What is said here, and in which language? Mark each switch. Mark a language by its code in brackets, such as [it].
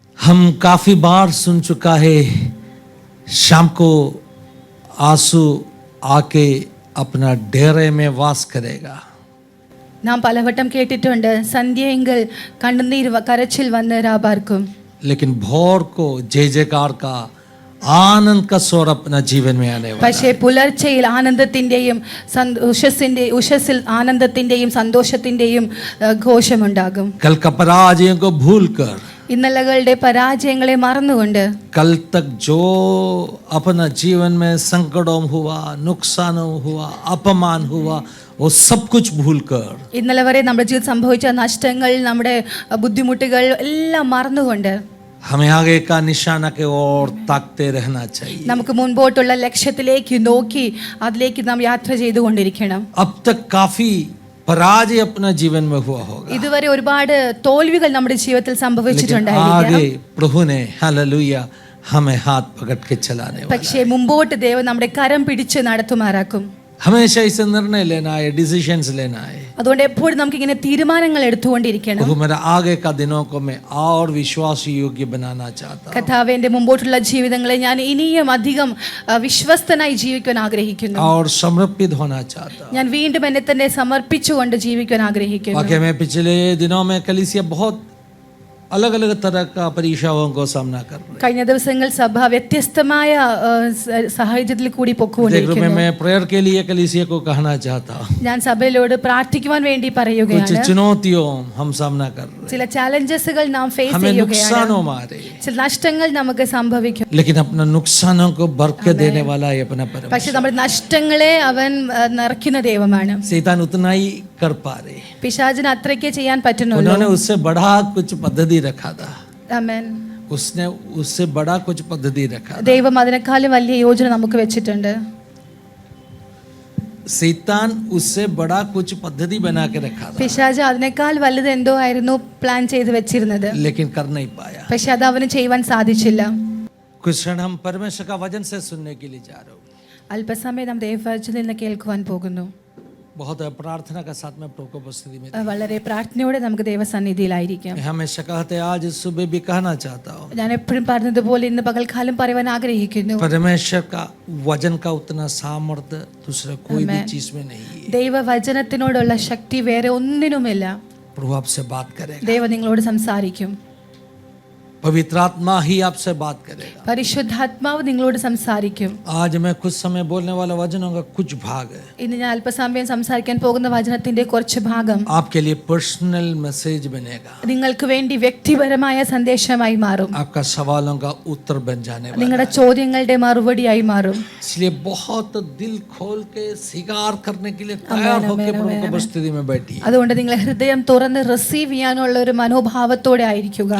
[hi] हम काफी बार सुन चुका है, शाम को आंसू आके अपना डेरे में वास करेगा. [ml] നാം പലവട്ടം കേട്ടിട്ടുണ്ട്, സന്ധ്യയെങ്കിൽ കണ്ണുനീർ കരച്ചിൽ വന്ന് രാപാർക്കും. [hi] लेकिन भोर को जय जयकार का आनंद का स्वर अपना जीवन में आने वाला. [ml] പക്ഷേ പുലർച്ചയിൽ ആനന്ദത്തിന്റെയും ഉഷസ്സിൽ ആനന്ദത്തിന്റെയും സന്തോഷത്തിന്റെയും ഘോഷമുണ്ടാകും. [hi] कल का पराजयों को भूलकर, [ml] ഇന്നലകളുടെ പരാജയങ്ങളെ മറന്നുകൊണ്ട്, [hi] कल तक जो अपना जीवन में संकटों हुआ, नुकसानों हुआ, अपमान हुआ, वो सब कुछ भूलकर, [ml] ഇന്നലെ വരെ നമ്മുടെ ജീവിതത്തിൽ സംഭവിച്ച നഷ്ടങ്ങൾ, നമ്മുടെ ബുദ്ധിമുട്ടുകൾ എല്ലാം മറന്നുകൊണ്ട് [hi] हमें आगे का निशाना के ओर ताकते रहना चाहिए. [ml] നമുക്ക് മുൻപോട്ടുള്ള ലക്ഷ്യത്തിലേക്ക് നോക്കി അതിലേക്ക് നാം യാത്ര ചെയ്തുകൊണ്ടിരിക്കണം. [hi] अब तक काफी पराजय अपना जीवन में हुआ होगा. [ml] ഇതുവരെ ഒരുപാട് തോൽവികൾ നമ്മുടെ ജീവിതത്തിൽ [hi] लेकिन [ml] സംഭവിച്ചിട്ടുണ്ടായിരിക്കാം. [hi] आगे प्रभु ने हालेलुया हमें हाथ पकड़ के चलाने वाला. [ml] പക്ഷേ മുമ്പോട്ട് ദൈവം നമ്മുടെ കരം പിടിച്ച് നടത്തുമാറാക്കും. [hi] हमेशा इसे निर्णय लेना है, डिसीजंस लेना है. [ml] അതുകൊണ്ട് എപ്പോഴും നമുക്ക് ഇങ്ങനെ തീരുമാനങ്ങൾ എടുത്തുകൊണ്ടിരിക്കണം. [hi] प्रभु मेरा आगे का दिनों को मैं और विश्वास योग्य बनाना चाहता हूँ. [ml] കർത്താവേ, എൻ്റെ മുമ്പോട്ടുള്ള ജീവിതങ്ങളെ ഞാൻ ഇനിയും അധികം വിശ്വസ്തനായി ജീവിക്കാൻ ആഗ്രഹിക്കുന്നു. [hi] और समर्पित होना चाहता हूँ. [ml] ഞാൻ വീണ്ടും എന്നെ തന്നെ സമർപ്പിച്ചുകൊണ്ട് ജീവിക്കാൻ ആഗ്രഹിക്കുന്നു. [hi] वाकई में पिछले दिनों में कलीसिया बहुत अलग अलग तरह का परीक्षाओं को सामना कर रही है. [ml] കഴിഞ്ഞ ദിവസങ്ങൾ സഭ വ്യത്യസ്തമായ സാഹചര്യത്തിൽ കൂടി പൊക്കുകൊണ്ടിരിക്കുന്നു. [hi] मैं प्रेयर के लिए कलीसिया को कहना चाहता हूँ. [ml] ഞാൻ സഭയിലോട് പ്രാർത്ഥിക്കുവാൻ വേണ്ടി [hi] कुछ [ml] പറയുകയാണ്. [hi] चुनौतियों हम सामना कर रहे हैं. [ml] ചില ചാലഞ്ചസുകൾ നാം ഫേസ് [hi] हमें [ml] ചെയ്യുകയാണ്. [hi] नुकसानों मारे, [ml] ചില നഷ്ടങ്ങൾ നമുക്ക് സംഭവിക്കും. [hi] लेकिन अपना नुकसानों को बरकत देने वाला है अपना परमेश्वर. [ml] പക്ഷെ നമ്മുടെ നഷ്ടങ്ങളെ അവൻ നിറയ്ക്കുന്ന ദൈവമാണ്. [hi] शैतान उतना ही कर पा रहे. [ml] പിശാചിന് അത്രയ്ക്കേ ചെയ്യാൻ പറ്റുന്നുള്ളൂ. [hi] उन्होंने उससे बड़ा कुछ पद्धति रखा था. [ml] ആമേൻ. [hi] उसने उससे बड़ा कुछ पद्धति रखा था. [ml] ദൈവം അതിനേക്കാളും വലിയ യോജന നമുക്ക് വെച്ചിട്ടുണ്ട്. [hi] शैतान उससे बड़ा कुछ पद्धति बना के रखा था, [ml] പിശാച് അതിനേക്കാൾ വലുത് എന്തോ ആയിരുന്നു പ്ലാൻ ചെയ്ത് വെച്ചിരുന്നത്. [hi] लेकिन कर नहीं पाया. [ml] പക്ഷെ അത് അവന് ചെയ്യുവാൻ സാധിച്ചില്ല. [hi] कुछ क्षण हम परमेश्वर का वचन से सुनने के लिए जा रहे हो. [ml] അല്പസമയം നാം ദൈവവചനത്തിൽ നിന്ന് കേൾക്കുവാൻ പോകുന്നു. [hi] बहुत प्रार्थना का साथ में प्रभु को उपस्थिति में [ml] വളരെ പ്രാർത്ഥനയോടെ നമുക്ക് ദൈവസന്നിധിയിലായിരിക്കാം. [hi] मैं हमेशा कहते आज सुबह भी कहना चाहता हूँ, [ml] ഞാൻ എപ്പോഴും പറഞ്ഞതുപോലെ ഇന്ന് പകൽക്കാലം പറയുവാൻ ആഗ്രഹിക്കുന്നു. [hi] परमेश्वर का वचन का उतना सामर्थ्य दूसरा कोई भी चीज में नहीं है. [ml] ദൈവവചനത്തിനോടുള്ള ശക്തി വേറെ ഒന്നിനുമില്ല. [hi] प्रभु आपसे बात करेगा. [ml] ദൈവം നിങ്ങളോട് സംസാരിക്കും. [hi] पवित्र आत्मा ही आपसे बात करेगा. [ml] പരിശുദ്ധാത്മാവ് നിങ്ങളോട് സംസാരിക്കും. [hi] आज मैं कुछ समय बोलने वाला वचनों का कुछ भाग है [ml] ഇന്ന് ഞാൻ അല്പസമയം സംസാരിക്കാൻ പോകുന്ന വചനത്തിന്റെ കുറച്ച് ഭാഗം [hi] आपके लिए पर्सनल मैसेज बनेगा. [ml] നിങ്ങൾക്ക് വേണ്ടി വ്യക്തിപരമായ സന്ദേശമായി മാറും. [hi] आपका सवालों का उत्तर बन जाने वाला [ml] നിങ്ങളുടെ [hi] है. [ml] ചോദ്യങ്ങളുടെ മറുപടിയായി മാറും. [hi] इसलिए बहुत दिल खोल के स्वीकार करने के लिए तैयार होकर प्रभु की उपस्थिति में बैठिए. [ml] അതുകൊണ്ട് നിങ്ങൾ ഹൃദയം തുറന്ന് റിസീവ് ചെയ്യാനുള്ള ഒരു മനോഭാവത്തോടെ ആയിരിക്കുക.